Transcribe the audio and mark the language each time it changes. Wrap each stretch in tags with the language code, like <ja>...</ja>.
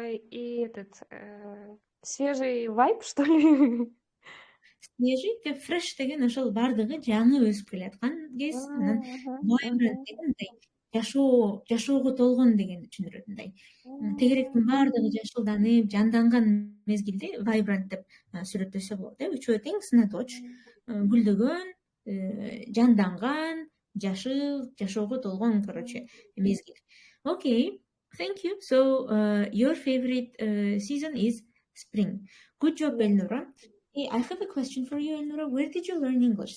<ru>И этот свежий вайб, что ли?</ru> <ky>Свежий, fresh деген ошол бардыгы жаңы өсүп келаткан кез, анан vibrant дегенде жашоого толгон дегенди түшүндүрөт мындай. Тегеректин бардыгы жашылданып, жанданган мезгилде vibrant деп сүрөттөсө болот. Үчөө тең сынаточ, гүлдөгөн, жанданган, жашыл, жашоого толгон, короче, мезгил.</ky> <en>Okay, thank you. So, your favorite season is spring. Good job, Elnura. Hey, I have a question for you, Elnura. Where did you learn English?</en>